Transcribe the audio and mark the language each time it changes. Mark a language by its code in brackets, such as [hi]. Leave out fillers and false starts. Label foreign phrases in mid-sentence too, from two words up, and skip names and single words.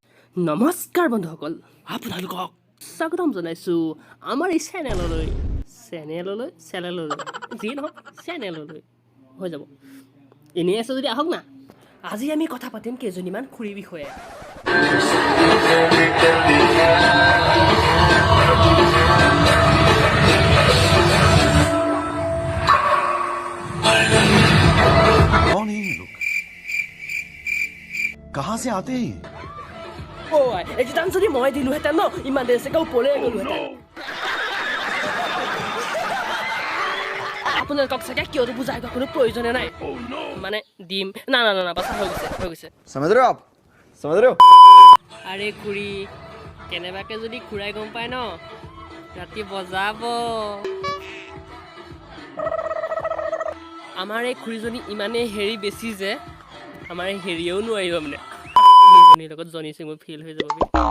[as] নমস্কাৰ বন্ধুসকল আপোনালোকক স্বাগতম জনাইছো আমাৰ এই চেনেললৈ যি নহওক চেনেললৈ হৈ যাব এনেই আছে যদি আহক না আজি আমি কথা পাতিম কেইজনীমান খুৰীৰ বিষয়ে [hi] कौन है ये लोग कहाँ से आते हैं [as] এইটো দাম যদি মই দিলোহেঁতেন ন ইমান দেৰি চেকাও পলে গ'লোহেঁতেন আপোনালোকক চাগে কিয়তো বুজাই কোনো প্ৰয়োজনে নাই মানে দিম না না না বাছা হৈ গৈছে [hi] समझ रहे हो आप समझ रहे हो [as] আৰে খুৰী কেনেবাকে যদি খুৰাই গম পায় ন ৰাতি বজাব আমাৰ এই খুৰীজনী ইমানেই হেৰি বেছি যে আমাৰ হেৰিয়েও নোৱাৰিব মানে লগত জনি সিং ফিল হৈ যাব